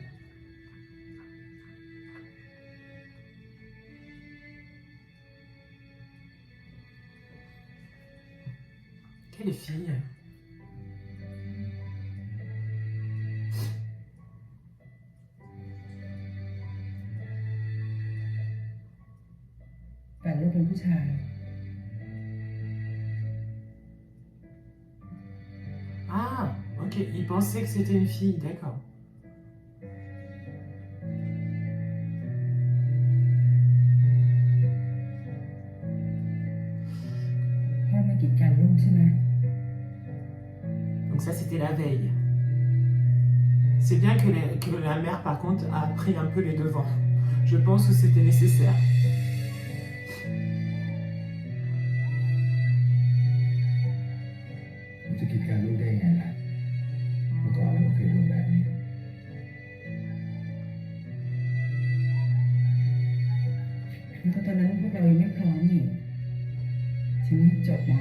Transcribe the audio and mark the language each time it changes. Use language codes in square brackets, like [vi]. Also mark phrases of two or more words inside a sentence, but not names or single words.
[fr] Quelle fille! [th] แต่ลูกเป็นผู้ชาย [fr] Ah, ok, il pensait que c'était une fille, d'accord. [th] พ่อไม่กีดกันลูกใช่ไหม [fr] Donc ça, c'était la veille. C'est bien que la mère, par contre, a pris un peu les devants. Je pense que c'était nécessaire. [th] ผมจะคิดการลูกได้ไงล่ะเมื่อก่อนเราเคยโดนแบบนี้ เพราะตอนนั้นพวกเรายังไม่พร้อมนี่ฉันจบม.